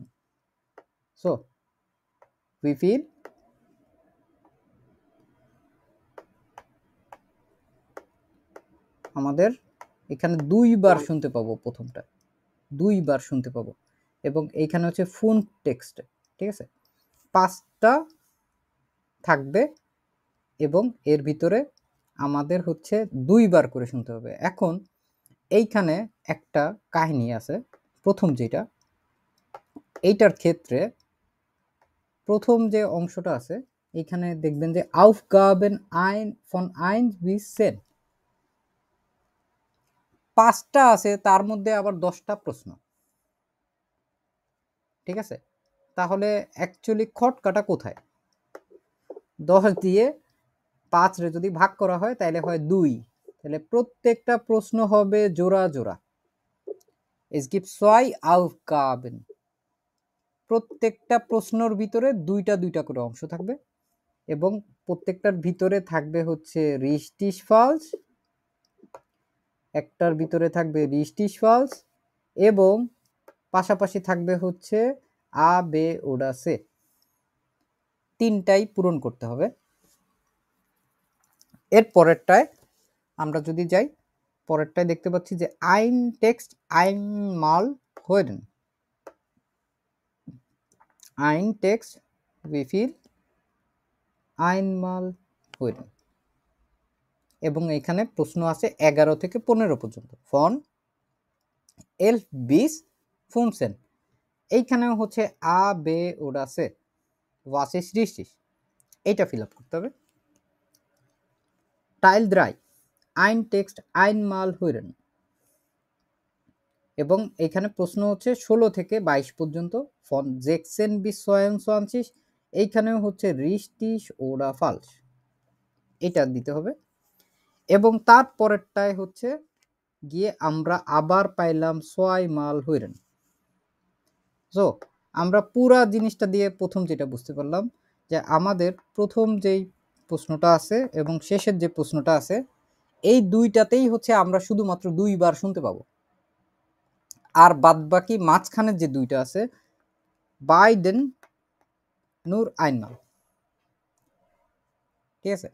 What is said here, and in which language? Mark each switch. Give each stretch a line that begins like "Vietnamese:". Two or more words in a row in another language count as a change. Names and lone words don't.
Bangla: সো
German: wie viel
Bangla: আমাদের এখানে দুইবার শুনতে পাবো, প্রথমটা দুইবার শুনতে পাবো এবং এইখানে
German: fünf Texte,
Bangla: ঠিক আছে, 5টা থাকবে এবং এর ভিতরে আমাদের দুইবার করে শুনতে হবে। এখন এইখানে একটা কাহিনী আছে, প্রথম যেটা এইটার ক্ষেত্রে প্রথম যে অংশটা আছে এইখানে দেখবেন যে
German: Aufgaben ein von 1 bis 10
Bangla: 5টা আছে, তার মধ্যে আবার 10টা প্রশ্ন, ঠিক আছে। তাহলে অ্যাকচুয়ালি খটকাটা কোথায়? 10 দিয়ে 5 রে যদি ভাগ করা হয় তাহলে হয় 2, তাহলে প্রত্যেকটা প্রশ্ন হবে জোড়া জোড়া।
German: Es gibt 2 Aufgaben,
Bangla: প্রত্যেকটা প্রশ্নের ভিতরে দুইটা করে অংশ থাকবে এবং প্রত্যেকটার ভিতরে থাকবে
German: richtig falsch,
Bangla: একটার ভিতরে থাকবে
German: richtig falsch
Bangla: এবং পাশাপাশি থাকবে
German: a b oder c,
Bangla: তিনটাই পূরণ করতে হবে। এর পরেরটায় আমরা যদি যাই, পরেরটায় দেখতে পাচ্ছি যে
German: ein Text einmal hören, ein Text wie viel einmal hören
Bangla: এবং এখানে প্রশ্ন আছে 11 থেকে 15 পর্যন্ত,
German: von 11 bis 15। এইখানেও a b oder c, was ist richtig,
Bangla: এইটা ফিল আপ করতে হবে।
German: Teil 3 ein Text einmal hören
Bangla: এবং এখানে প্রশ্ন 16 থেকে 22 পর্যন্ত,
German: von 16 bis 22, এইখানেও richtig oder falsch,
Bangla: এটা দিতে হবে। এবং তারপরেরটায় গিয়ে আমরা আবার পাইলাম
German: zweimal hören.
Bangla: সো আমরা পুরা জিনিসটা দিয়ে প্রথম যেটা বুঝতে পারলাম যে আমাদের প্রথম যেই প্রশ্নটা আছে এবং শেষের যে প্রশ্নটা আছে এই দুইটাতেই আমরা শুধুমাত্র দুইবার শুনতে পাবো, আর বাদবাকি মাঝখানের যে দুইটা আছে
German: beiden nur einmal,
Bangla: ঠিক আছে।